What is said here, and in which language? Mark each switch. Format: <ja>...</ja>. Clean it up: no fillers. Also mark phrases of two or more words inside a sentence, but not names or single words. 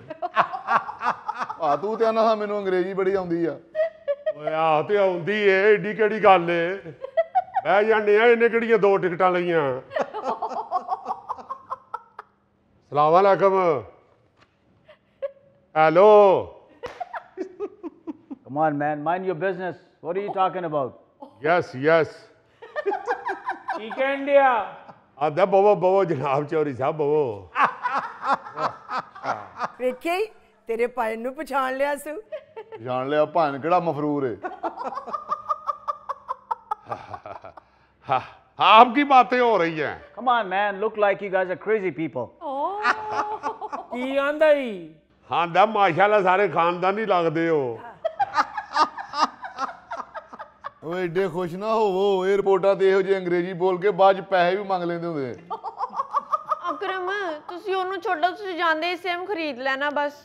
<pa>ਆ ਤੂੰ ਤੇ ਆਨਾ ਮੈਨੂੰ ਅੰਗਰੇਜ਼ੀ ਬੜੀ ਆਉਂਦੀ ਆ। ਓਏ ਆ ਤੇ ਆਉਂਦੀ ਏ, ਏਡੀ ਕਿਹੜੀ ਗੱਲ ਏ। ਬਹਿ ਜਾਂਦੇ ਆ, ਇਹਨੇ ਕਿਹੜੀਆਂ 2 ਟਿਕਟਾਂ ਲਈਆਂ।</pa> <ar>سلام عليكم.</ar> <pa>ਹੈਲੋ।</pa> <en>Come on, man. Mind your business. What are you talking about? yes yes.</en> <pa>ਕੀ ਕਹਿਣ ਡਿਆ? ਆਦਾ ਬਵੋ ਬਵੋ ਜਨਾਬ ਚੌਧਰੀ ਸਾਹਿਬ ਬਵੋ। ਵੇਖਿਆ ਹੀ ਤੇਰੇ ਭਾਣ ਨੂੰ ਪਛਾਣ ਲਿਆ ਸੂ। ਜਾਣ ਲਿਆ ਭਾਣ ਕਿਹੜਾ ਮਫਰੂਰ ਏ।</pa> <hi>आपकी बातें हो रही हैं।</hi> <en>Come on, man. Look like you guys are crazy people.</en> <pa>ਕੀ ਆਂਦਾ ਈ? ਹਾਂ ਦਾ ਮਾਸ਼ਾਅੱਲਾ ਸਾਰੇ ਖਾਨਦਾਨੀ ਲੱਗਦੇ ਹੋ। ਓਏ ਏਡੇ ਖੁਸ਼ ਨਾ ਹੋਵੋ, 에어ਪੋਰਟਾਂ ਤੇ ਇਹੋ ਜਿਹੀ ਅੰਗਰੇਜ਼ੀ ਬੋਲ ਕੇ ਬਾਅਦ ਚ ਪੈਸੇ ਵੀ ਮੰਗ ਲੈਂਦੇ ਹੁੰਦੇ। ਅਕਰਮ ਤੁਸੀਂ ਉਹਨੂੰ ਛੱਡੋ, ਤੁਸੀਂ ਜਾਂਦੇ ਹੀ ਸਿਮ ਖਰੀਦ ਲੈਣਾ ਬਸ।</pa>